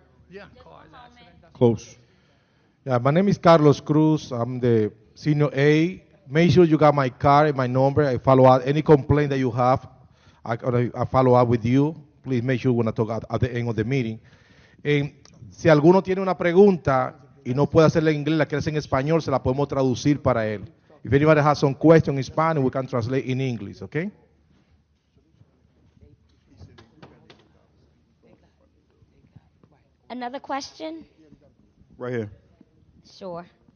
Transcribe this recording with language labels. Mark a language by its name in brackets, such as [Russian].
[English] Yeah, Close. Yeah, my name is Carlos Cruz. I'm the senior A. Make sure you got my card and my number. I follow up any complaint that you have. I follow up with you. Please make sure when I talk at the end of the meeting. [Spanish] Si alguno tiene una pregunta y no puede hacerla en inglés, la quiere hacer en español, se la podemos traducir para él. [English] If anybody has some question in Spanish, we can translate in English, okay? Another question? Right here. Sure.